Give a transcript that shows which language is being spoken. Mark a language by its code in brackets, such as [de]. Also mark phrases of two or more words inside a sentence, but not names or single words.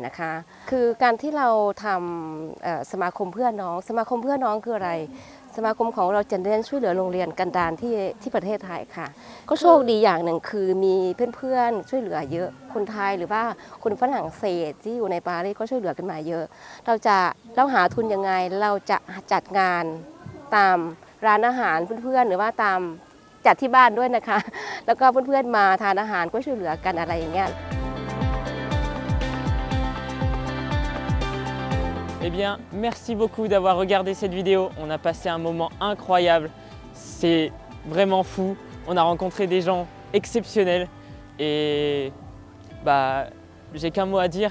[th] นะคะคือการที่เราทำสมาคมเพื่อนน้องสมาคมเพื่อนน้องคืออะไรสมาคมของเราจะเน้นช่วยเหลือโรงเรียนกันดารที่ประเทศไทยค่ะก็โชคดีอย่างหนึ่งคือมีเพื่อนๆช่วยเหลือเยอะคนไทยหรือว่าคนฝรั่งเศสที่อยู่ในปารีสก็ช่วยเหลือกันมาเยอะเราหาทุนยังไงเราจะจัดงานตามร้านอาหารเพื่อนๆหรือว่าตามจัดที่บ้านด้วยนะคะแล้วก็เพื่อนๆมาทานอาหารก็ช่วยเหลือกันอะไรอย่างเงี้ย [fr] Eh bien, merci beaucoup d'avoir regardé cette vidéo. On a passé un moment incroyable. C'est vraiment fou. On a rencontré des gens exceptionnels. Et j'ai qu'un mot à dire.